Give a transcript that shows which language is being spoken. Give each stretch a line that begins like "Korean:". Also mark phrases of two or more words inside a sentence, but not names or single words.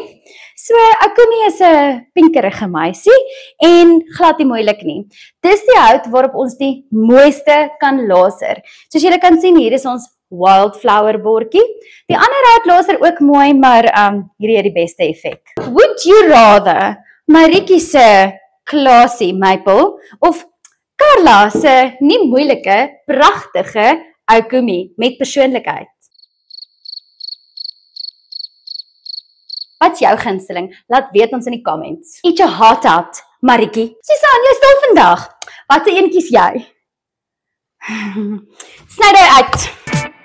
Afrikaans: So, ou Koemie is 'n pinkerige meisie en glad nie moeilik nie. Dis die hout waarop ons die mooiste kan laser. Soos julle kan sien, hier is ons wildflower bordjie. Die ander hout laser ook mooi, maar hierdie het die beste effek.
English: Would you rather
Afrikaans: Maritjie se
English: classy maple
Afrikaans: of Carla se nie moeilike, pragtige ou Koemie met persoonlikheid? Wat's jou gunsteling? Laat weet ons in die comments.
English: Eat your heart out, Maritjie.
Afrikaans: Susan, jy stil vandag. Wat se eentjie is jy? Sny dit uit.